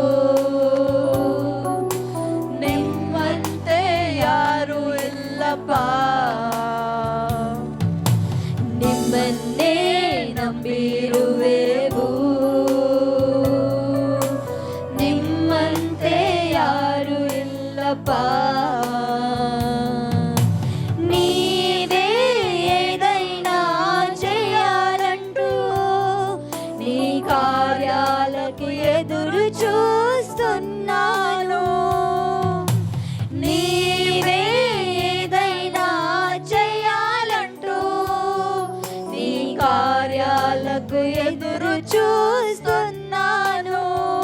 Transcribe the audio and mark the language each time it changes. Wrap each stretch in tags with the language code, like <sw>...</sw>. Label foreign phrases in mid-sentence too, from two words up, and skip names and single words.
<kn>ನಿಮ್ಮಂತೆ ಯಾರು ಇಲ್ಲಪ್ಪ, ನಿಮ್ಮನ್ನೇ ನಂಬಿರುವೆವು. ನಿಮ್ಮಂತೆ ಯಾರು ಇಲ್ಲಪ್ಪ.</kn> <te>ನೀವೇ ఏదైనా చేయాలంటూ నీ కార్యాలకు ఎదురు చూస్తున్నాను. నీవే ఏదైనా చేయాలంటూ నీ కార్యాలకు ఎదురు చూస్తున్నాను.</te>